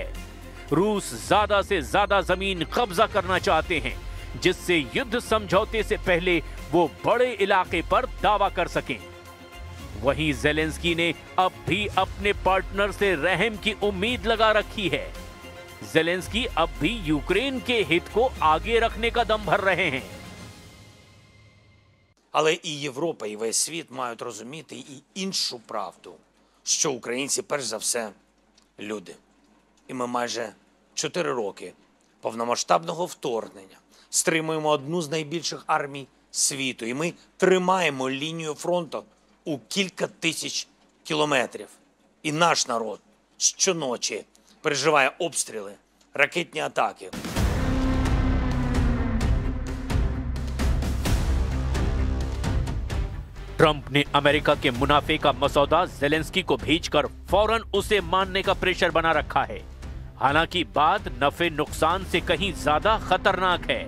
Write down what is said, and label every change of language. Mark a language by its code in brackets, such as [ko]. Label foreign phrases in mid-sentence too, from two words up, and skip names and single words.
[hi] रूस ज्यादा से ज्यादा जमीन कब्जा करना चाहते हैं, जिससे युद्ध समझौते से पहले वो बड़े इलाके पर दावा कर सकें। वहीं ज़ेलेंस्की ने अब भी अपने पार्टनर से रहम की उम्मीद लगा रखी है। ज़ेलेंस्की अब भी यूक्रेन के हित को आगे रखने का दम भर रहे हैं। [uk] Але і Європа, і весь світ мають розуміти і іншу правду, що українці, перш за все, люди. І ми майже 4 роки повномасштабного вторгнення стримуємо одну з найбільших армій світу. І ми тримаємо лінію фронту у кілька тисяч кілометрів. І наш народ щоночі переживає обстріли, ракетні атаки. [hi] ट्रंप ने अमेरिका के मुनाफे का मसौदा ज़ेलेंस्की को भेजकर फौरन उसे मानने का प्रेशर बना रखा है। हालांकि बात नफे नुकसान से कहीं ज्यादा खतरनाक है।